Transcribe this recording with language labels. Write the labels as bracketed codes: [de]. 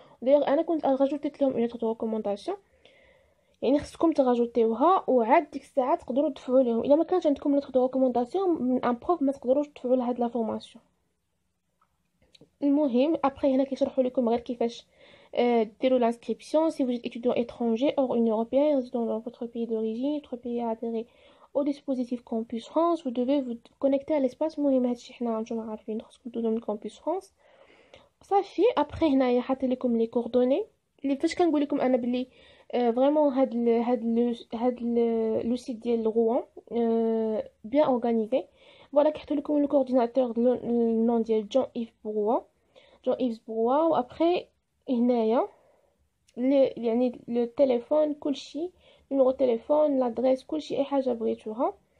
[ar] d'ailleurs انا كنت راجوتيت لهم [fr] une lettre de recommandation [ar] يعني خصكم تراجوتيوها وعاد ديك الساعه تقدروا تدفعوا لهم. الا ما كانش عندكم [fr] lettre de recommandation [ar] من ان بروف ما تقدروش تدفعوا لهاد لا فورماسيون. المهم ابري هنا كيشرحوا لكم غير كيفاش ديروا l'inscription. [fr] Si vous êtes étudiant étranger hors Union européenne résidant dans votre pays d'origine, votre pays a adhéré au dispositif Campus France, vous devez vous connecter à l'espace. [ar] المهم هادشي حنا نتوما عارفين خصكم تدوزو من Campus France صافي. ابري هنايا حاطين لكم لي كوردوني اللي فاش كنقول لكم انا بلي فريمون هاد لو سيت ديال روان بيان اورغانيزي. فوالا كيحطوا لكم لو كورديناتور النون ديال جون ايفز بروا وابري هنايا يعني لو تليفون كلشي نيميرو تليفون لادريس كلشي اي حاجه بغيتوها.